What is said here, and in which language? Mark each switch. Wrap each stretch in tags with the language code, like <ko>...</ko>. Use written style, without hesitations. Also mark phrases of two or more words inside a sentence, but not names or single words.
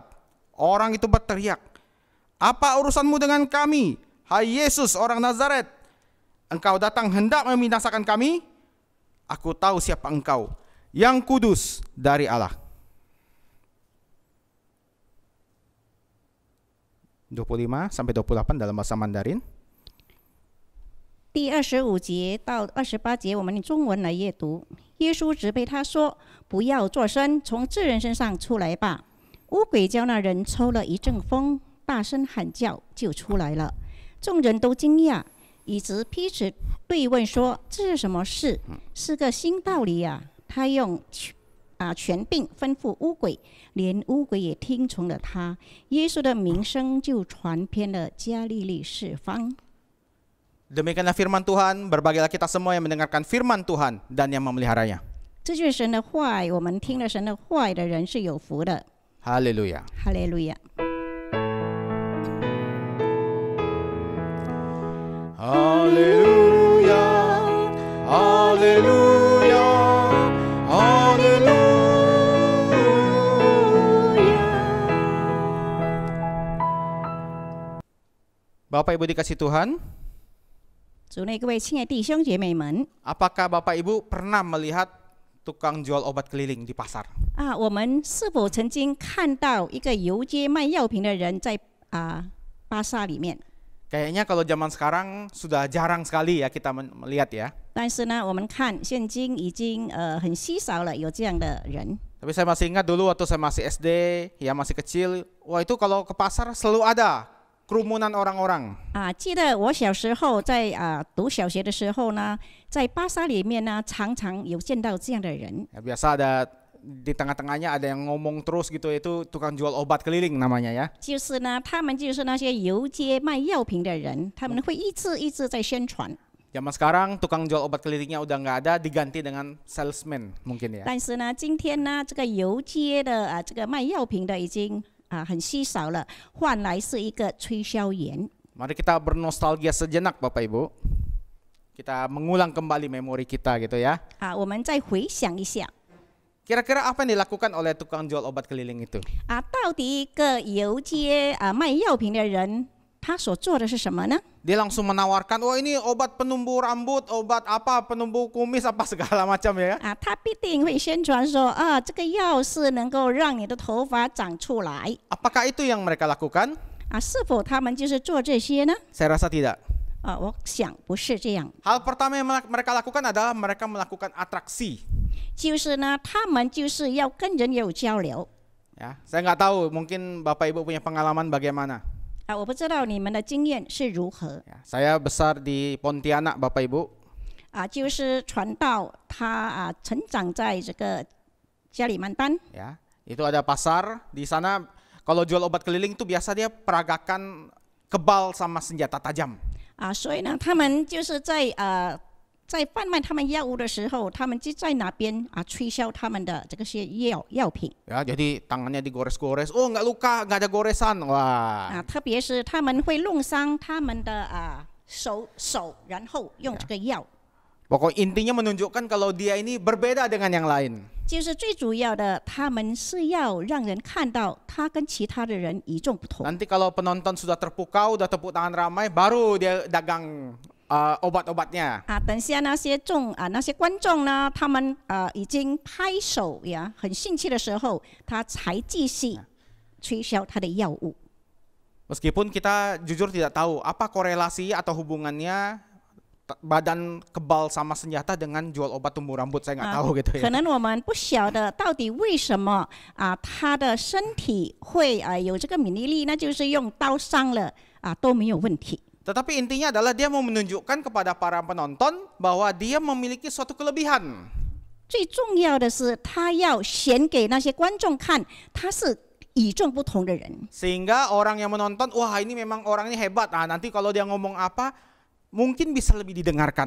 <id>Orang itu berteriak, "Apa urusanmu dengan kami, hai Yesus orang Nazaret? Engkau datang hendak membinasakan kami? Aku tahu siapa engkau, yang kudus dari Allah." 25 sampai 28 dalam bahasa Mandarin.</id> <zh>第25节到28节，我们用中文来阅读。耶稣责备他说：“不要作声，从这人身上出来吧。” 污鬼叫那人抽了一阵风，大声喊叫，就出来了。众人都惊讶，以致彼此对问说：“这是什么事？是个新道理呀！” 他用权柄吩咐污鬼，连污鬼也听从了他。耶稣的名声就传遍了加利利四方。</zh> <id>Demikianlah firman Tuhan, berbahagialah kita semua yang mendengarkan firman Tuhan dan yang memeliharanya.</id> <zh>这就是神的话语，我们听了神的话语的人是有福的。</zh> <id>Haleluya.</id> <zh>哈利路亚。</zh> <id>Haleluya. Haleluya. Haleluya. Bapak Ibu dikasih Tuhan,</id> <zh>主内各位亲爱弟兄姐妹们</zh> <id>apakah Bapak Ibu pernah melihat tukang jual obat keliling di pasar?</id> <zh>我们是否曾经看到一个游街卖药品的人在巴萨里面？</zh> <id>Kayaknya kalau zaman sekarang sudah jarang sekali ya kita melihat ya.</id> <zh>但是呢，我们看现今已经很稀少了有这样的人。</zh> <id>Tapi saya masih ingat dulu waktu saya masih SD, ya masih kecil, wah itu kalau ke pasar selalu ada kerumunan orang-orang.</id> <zh>记得我小时候在读小学的时候呢，在巴萨里面呢，常常有见到这样的人。</zh> <id>Ya, biasa ada di tengah-tengahnya ada yang ngomong terus gitu, itu tukang jual obat keliling namanya ya.</id> <zh>就是呢，他们就是那些游街卖药品的人，他们会一直在宣传。</zh> <id>Zaman sekarang tukang jual obat kelilingnya udah nggak ada, diganti dengan salesman mungkin ya.</id> <zh>但是呢，今天呢，这个游街的这个卖药品的已经很稀少了，换来是一个推销员。</zh> <id>Mari kita bernostalgia sejenak Bapak Ibu. Kita mengulang kembali memori kita gitu ya.</id> <zh>我们再回想一下</zh> <id>Kira-kira apa yang dilakukan oleh tukang jual obat keliling itu?</id> <zh>到底一个游街卖药品的人，他所做的是什么呢？</zh> <id>Dia langsung menawarkan, oh ini obat penumbuh rambut, obat apa, penumbuh kumis, apa segala macam ya.</id> <zh>他必定会宣传说这个药是能够让你的头发长出来</zh> <id>Apakah itu yang mereka lakukan?</id> <zh>是否他们就是做这些呢？</zh> <id>Saya rasa tidak.</id> <zh>我想不是这样，</zh> <id>Hal pertama yang mereka lakukan adalah mereka melakukan atraksi.</id> <zh>就是呢，他们就是要跟人有交流</zh> <id>Ya, saya nggak tahu, mungkin Bapak Ibu punya pengalaman bagaimana.</id> <zh>我不知道你们的经验是如何</zh> <id>Ya, saya besar di Pontianak Bapak Ibu.</id> <zh>就是传道他成长在这个加里曼丹</zh> <id>Ya, itu ada pasar di sana. Kalau jual obat keliling itu biasa dia peragakan kebal sama senjata tajam.</id> <zh>所以呢，他们就是在贩卖他们药物的时候，他们就在那边吹销他们的这个些药品</zh> <id>Ya, jadi tangannya digores-gores. Oh, nggak luka, nggak ada goresan. Wah.</id> <zh>特别是他们会弄伤他们的手，然后用这个药。</zh> <id>Pokok intinya menunjukkan kalau dia ini berbeda dengan yang lain.</id> <zh>就是最主要的，他们是要让人看到他跟其他的人与众不同。</zh> <id>Nanti kalau penonton sudah terpukau, udah tepuk tangan ramai, baru dia dagang obat-obatnya.</id> <zh>等下那些那些观众呢，他们已经拍手呀，很兴趣的时候，他才继续吹销他的药物。</zh> <id>Meskipun kita jujur tidak tahu apa korelasi atau hubungannya badan kebal sama senjata dengan jual obat tumbuh rambut, saya nggak tahu gitu</id> <zh>可</zh> <id>ya.</id> <zh>能我们不晓得到底为什么他的身体会有这个免疫力，那就是用刀伤了都没有问题。</zh> <id>Tetapi intinya adalah dia mau menunjukkan kepada para penonton bahwa dia memiliki suatu kelebihan.</id> <zh>最重要的是，他要显给那些观众看，他是与众不同的人。</zh> <id>Sehingga orang yang menonton, wah ini memang orang ini hebat. Nanti kalau dia ngomong apa, mungkin bisa lebih didengarkan.</id>